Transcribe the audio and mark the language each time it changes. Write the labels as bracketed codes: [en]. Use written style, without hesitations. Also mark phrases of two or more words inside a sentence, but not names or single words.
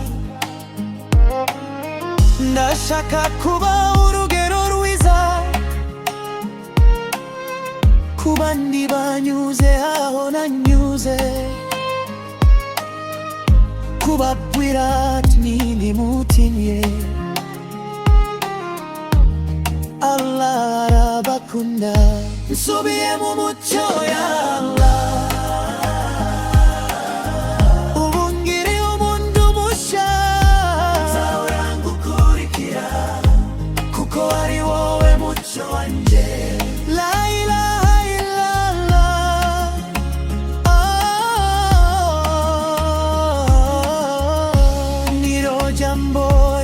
[rw] Ndashaka kuba urugero rwiza ku bandi banyuze aho nanyuze, kubabwira ati ntimutinye, Allah arabakunda. Nsubiye mu mucyo ya Allah, ubu ngiri umuntu mushya. Nzahora ngukurikira, kuko ari wowe mucyo wanje. [ar] لا إله إلا الله, [rw] niro jambo